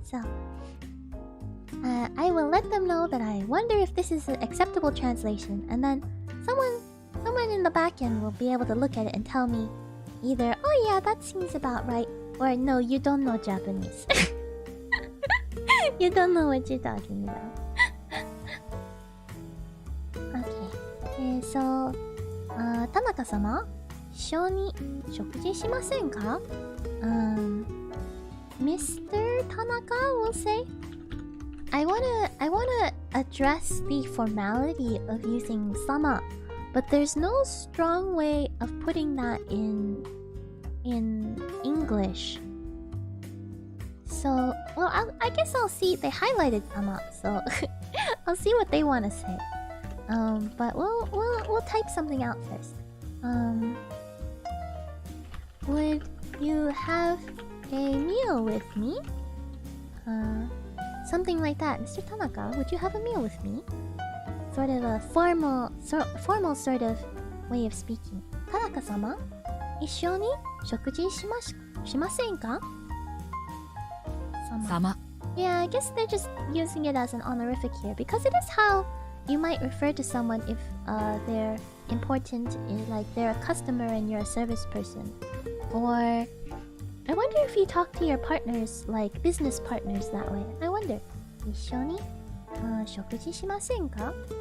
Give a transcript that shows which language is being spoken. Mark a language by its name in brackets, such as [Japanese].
[English] So I will let them know that I wonder if this is an acceptable translation, and then someone in the back end will be able to look at it and tell me either, oh yeah, that seems about right, or no, you don't know Japanese. You don't know what you're talking about. Okay. [Japanese] So, Tanaka-sama, 一緒に食事しませんか? [English] Mr. Tanaka will say, I wanna address the formality of using sama, but there's no strong way of putting that in English. So, well, I guess I'll see. They highlighted sama, so I'll see what they want to say. But we'll type something out first. would you have a meal with me? Something like that. Mr. Tanaka, would you have a meal with me? Sort of a formal sort of way of speaking. [Japanese] Tanaka-sama, 一緒に食事しませんか? Sama. 様 [English] Yeah, I guess they're just using it as an honorific here because it is how you might refer to someone if they're important, like they're a customer and you're a service person. Or I wonder if you talk to your partners, like business partners, that way. I wonder. [Japanese] 一緒に食事しませんか?